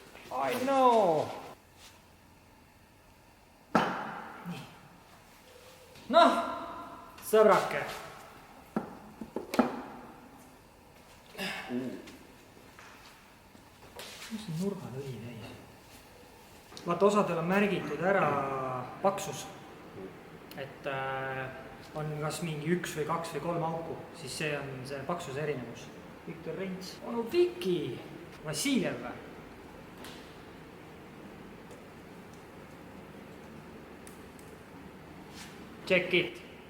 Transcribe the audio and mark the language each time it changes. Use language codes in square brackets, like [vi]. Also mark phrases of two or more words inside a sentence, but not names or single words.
[en] I know! [et] Nii. Noh, sõbrake. Mis on nurgal õli täis? Vaata, osadel on märgitud ära paksus, et on kas mingi 1 või 2 või 3 auku, siis see on see paksuse erinevus. Viktor Rents, onu Viki, Vassiljev või? [en] Check it.